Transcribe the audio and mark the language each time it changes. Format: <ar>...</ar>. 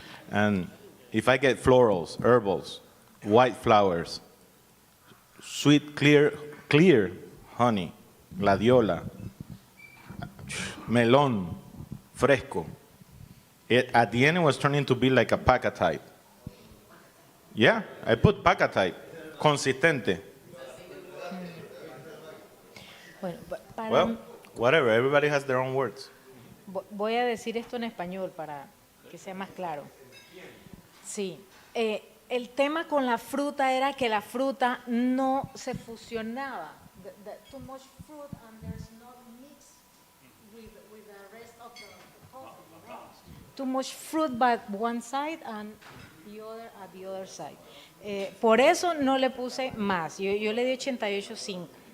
<en>And if I get florals, herbals, white flowers, sweet, clear honey, gladiola, melon, fresco. At the end, it was turning to be like a paca type. Yeah, I put paca type, consistente. Well, whatever, everybody has their own words.</en> <es>Voy a decir esto en español para que sea más claro. Sí, el tema con la fruta era que la fruta no se fusionaba.</es> <en>Too much fruit and there's no mix with the rest of the coffee. Right? Too much fruit by one side and the other at the other side. Por eso no le puse más. Yo le di 88.5.</en>